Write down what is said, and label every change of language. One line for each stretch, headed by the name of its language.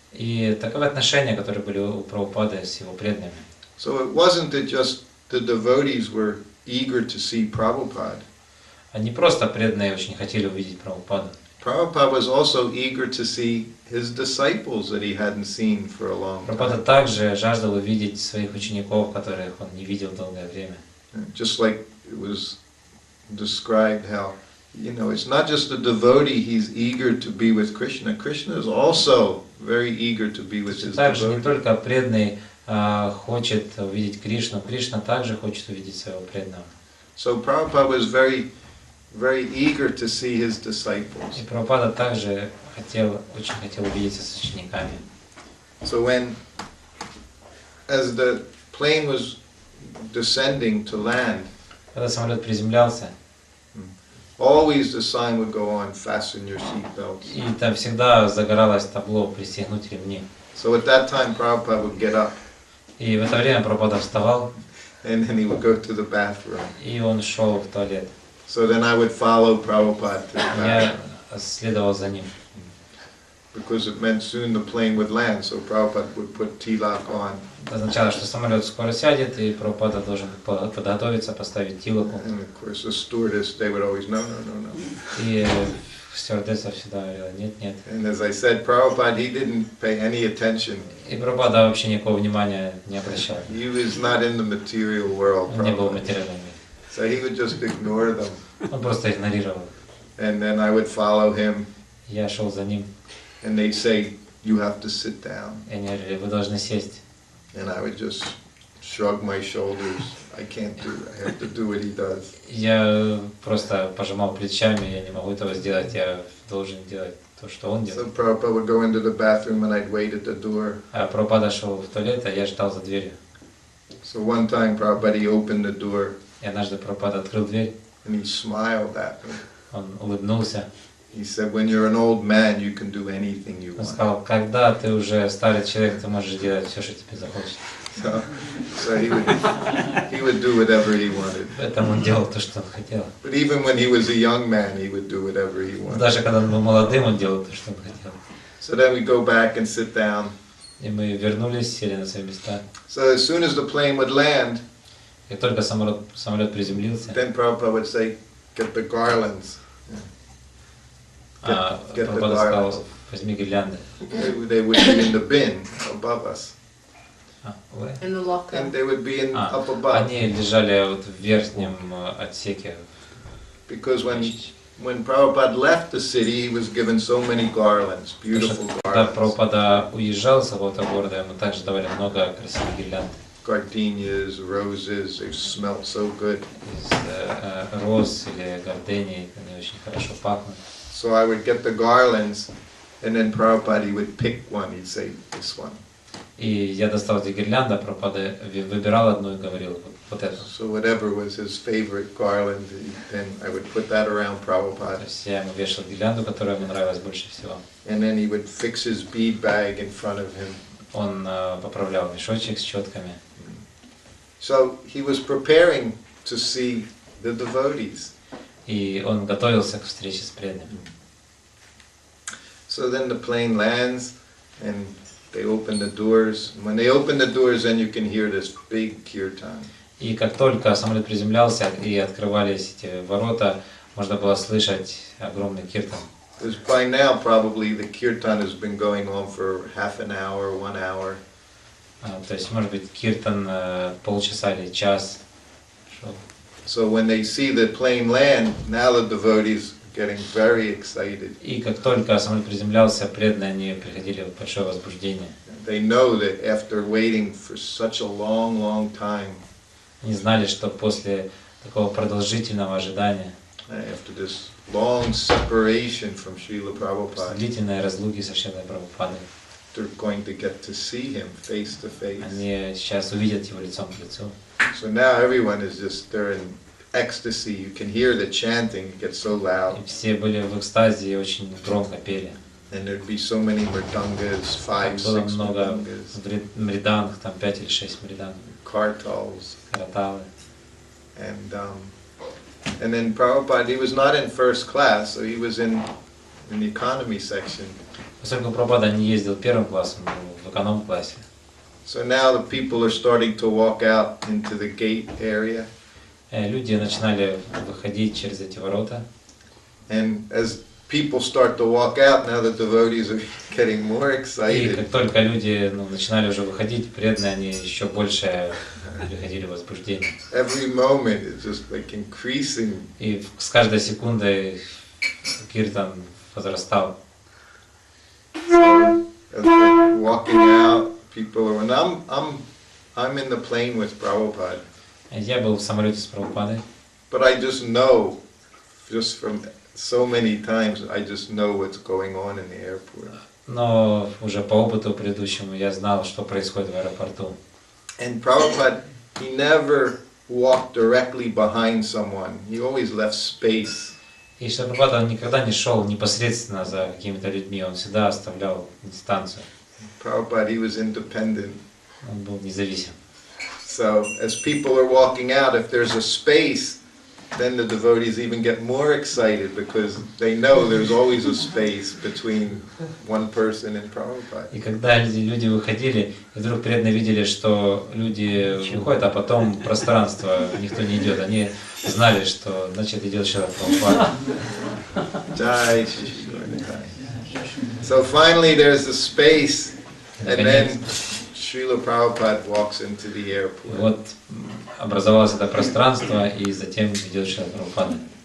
Russian: И таковы отношения, которые были у Прабхупады с его преданными.
English: So it wasn't that just the devotees were eager to see Prabhupada.
Russian: Они просто преданные очень хотели увидеть Прабхупаду.
English: Prabhupada was also eager to see his disciples that he hadn't seen for a long
Russian: Прабхупада
English: time.
Russian: также жаждал увидеть своих учеников, которых он не видел долгое время.
English: Just like it was described how, it's not just the devotee, he's eager to be with Krishna. Krishna is also very eager to be with his
Russian: Также не
English: devotee.
Russian: только преданный хочет увидеть Кришну, Кришна также хочет увидеть своего преданного.
English: So Prabhupada was very, very eager to see his disciples.
Russian: И Прабхупада также очень хотел увидеться с учениками.
English: So as the plane was descending to land,
Russian: Когда самолет приземлялся,
English: always the sign would go on, fasten your seatbelts.
Russian: и там всегда загоралось табло «Пристегнуть ремни».
English: So at that time Prabhupada would get up
Russian: И в это время Прабхупада вставал,
English: and then he would go to the bathroom.
Russian: и он шел в туалет.
English: So then I would follow Prabhupada to the
Russian: Я
English: bathroom
Russian: следовал за ним,
English: because it meant soon the plane would land. So Prabhupada would put tilak on.
Russian: это означало, что самолет скоро сядет, и Прабхупада должен подготовиться, поставить тилоку.
English: And of course the stewardess, they would always, no, no, no, no.
Russian: И стюардесса всегда говорила: нет, нет.
English: And as I said, Prabhupada, he didn't pay any attention.
Russian: И Прабхупада вообще никакого внимания не обращал.
English: He was not in the material world,
Russian: Он не был в
English: Prabhupada.
Russian: материальном мире.
English: So he would just ignore them.
Russian: Он просто игнорировал.
English: And then I would follow him,
Russian: Я шел за ним,
English: and they'd say, you have to sit down.
Russian: и они говорили: вы должны сесть.
English: And I would just shrug my shoulders. I can't do it. I have to do what he does.
Russian: Я просто пожимал плечами, я не могу этого сделать, я должен делать то, что он
English: So
Russian: делает.
English: Prabhupada would go into the bathroom and I'd wait at the door.
Russian: А Прабхупада шел в туалет, а я ждал за дверью.
English: So one time Prabhupada, he opened the door
Russian: И однажды Прабхупада открыл дверь,
English: and he smiled at me.
Russian: он улыбнулся.
English: He said, when you're an old man, you can do anything you
Russian: Он
English: want.
Russian: сказал: когда ты уже старый человек, ты можешь делать все, что тебе захочется.
English: So he would do whatever he wanted.
Russian: Поэтому он делал то, что он хотел.
English: But even when he was a young man, he would do whatever he wanted.
Russian: Даже когда он был молодым, он делал то, что он хотел.
English: So then we go back and sit down.
Russian: И мы вернулись, сели на свои места.
English: So as soon as the plane would land,
Russian: Как только самолет приземлился,
English: then Prabhupada would say, get the garlands. Get the
Russian: Прабхупада
English: garlands.
Russian: сказал: возьми гирлянды.
English: They would be in the bin above us. In the locker. And they would be up above.
Russian: Они лежали вот в верхнем отсеке.
English: Because when Prabhupada left the city, he was given so many garlands, beautiful
Russian: Когда
English: garlands.
Russian: Прабхупада уезжал с какого-то города, ему также давали много красивых гирлянд.
English: Gardenias, roses, they smelled so good.
Russian: Из роз или гордений, они очень хорошо пахнут.
English: So I would get the garlands, and then Prabhupada, he would pick one, he'd say, this one.
Russian: И я достал эти гирлянды, Прабхупада выбирал одну и говорил: вот эту.
English: So whatever was his favorite garland, then I would put that around
Russian: То
English: Prabhupada.
Russian: есть я ему вешал гирлянду, которая ему нравилась больше всего.
English: And then he would fix his bead bag in front of him.
Russian: Он поправлял мешочек с четками.
English: So he was preparing to see the devotees.
Russian: И он готовился к встрече с преданными.
English: So then the plane lands, and they open the doors. When they open the doors, then you can hear this big kirtan.
Russian: И как только самолет приземлялся и открывались эти ворота, можно было слышать огромный киртан.
English: Because by now, probably the kirtan has been going on for half an hour, 1 hour.
Russian: То есть, может быть, киртан полчаса или час шел.
English: So when they see the plane land, now the devotees are getting very excited.
Russian: И как только самолет приземлялся, преданные они приходили в большое возбуждение.
English: They know that after waiting for such a long, long time,
Russian: Они знали, что после такого продолжительного ожидания,
English: after this long separation from Srila
Russian: после
English: Prabhupada,
Russian: длительной разлуки со Шрилой Прабхупадой,
English: they're going to get to see him face to face.
Russian: они сейчас увидят его лицом к лицу.
English: So now everyone is just, they're in ecstasy. You can hear the chanting, it gets so loud.
Russian: И все были в экстазе и очень громко пели.
English: And there'd be so many mridangas, 5,
Russian: Было
English: 6
Russian: много
English: mridangas,
Russian: мриданг, там 5 или 6 мриданг,
English: kartals.
Russian: караталы.
English: And then Prabhupada, he was not in first class, so he was in the economy section.
Russian: Поскольку Прабхупада не ездил первым классом, он был в эконом-классе.
English: So now the people are starting to walk out into the gate area.
Russian: Люди начинали выходить через эти ворота.
English: And as people start to walk out, now the devotees are getting more
Russian: И
English: excited.
Russian: как только люди начинали уже выходить, преданные, они еще больше приходили в возбуждение.
English: Every moment is just like increasing.
Russian: И с каждой секундой киртан возрастал.
English: So as they're walking out, people are. And I'm in the plane with Prabhupada.
Russian: Я был в самолете с Прабхупадой.
English: But I just know, just from so many times, I just know what's going on in the airport.
Russian: Но уже по опыту предыдущему я знал, что происходит в аэропорту.
English: And Prabhupada, he never walked directly behind someone. He always left space.
Russian: И что Прабхупада никогда не шел непосредственно за какими-то людьми, он всегда оставлял дистанцию.
English: Prabhupada, he was independent.
Russian: Он был независим.
English: So as people are walking out, if there's a space, then the devotees even get more excited because they know there's always a space between one person and Prabhupada.
Russian: И когда люди выходили, и вдруг преданные видели, что люди выходят, а потом пространство, никто не идет, они знали, что значит идет человек Прабхупада.
Sanskrit: Jai Shri Shri Gaura.
English: So finally there's a space, and then Srila Prabhupada walks into the
Russian: И
English: airport.
Russian: вот образовалось это пространство, и затем идет человек Прабхупада.